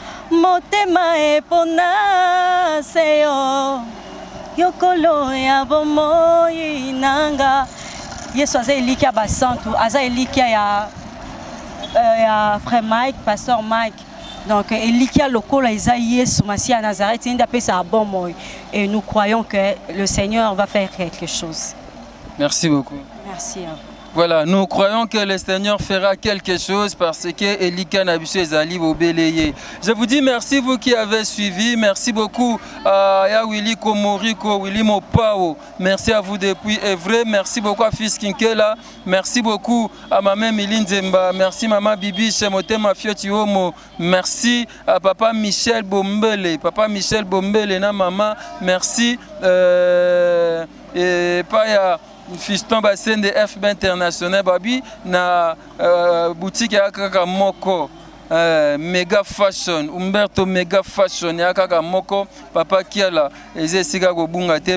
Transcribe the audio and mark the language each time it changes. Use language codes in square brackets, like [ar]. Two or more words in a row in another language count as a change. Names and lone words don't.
[ln] Motema eponda se yo, yo Nkolo ya bomoi nanga. Yesu aza elikya ya basantu, aza elikya ya, euh, ya frère Mike, pasteur Mike. Donc, elikya lokola eza Yesu, Masiya ya Nazareth, nde apesa bomoi. [fr] Et nous croyons que le Seigneur va faire quelque chose. Merci beaucoup. Merci à vous. Voilà, nous croyons que le Seigneur fera quelque chose parce que [ln] Elika na biso ezali bobeleye. [fr] Je vous dis merci, vous qui avez suivi. Merci beaucoup à ya Willy Komoriko, Willy Mopao. Merci à vous depuis Evre. Merci beaucoup à Fils Kinkela. Merci beaucoup à Maman Mili Nzemba. Merci Maman Bibi chez Motema Fioti Omo. Merci à Papa Michel Bombele. Papa Michel Bombele na Maman. Merci. [ln] Euh, et pas ya Fiston Basende F B International babi na, euh, boutique ya kaka moko, euh, Mega Fashion, Umberto Mega Fashion ya kaka moko, Papa Kiala, eza esika kobunga te.